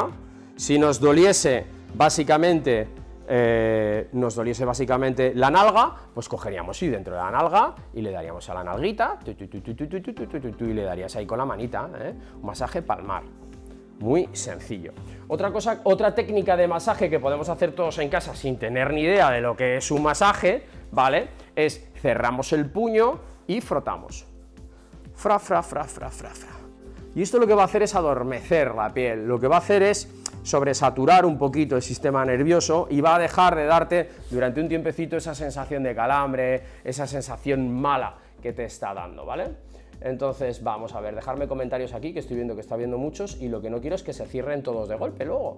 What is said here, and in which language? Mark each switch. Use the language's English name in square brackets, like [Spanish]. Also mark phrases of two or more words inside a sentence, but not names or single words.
[Spanish] Si nos doliese básicamente la nalga, pues cogeríamos y dentro de la nalga y le daríamos a la nalguita y le darías ahí con la manita, un masaje palmar. Muy sencillo. Otra técnica de masaje que podemos hacer todos en casa sin tener ni idea de lo que es un masaje, ¿vale? Es cerramos el puño y frotamos. Fra, fra, fra, fra, fra, fra. Y esto lo que va a hacer es adormecer la piel, lo que va a hacer es sobresaturar un poquito el sistema nervioso y va a dejar de darte durante un tiempecito esa sensación de calambre, esa sensación mala que te está dando, ¿vale? Entonces vamos a ver, dejarme comentarios aquí, que estoy viendo que está viendo muchos y lo que no quiero es que se cierren todos de golpe luego.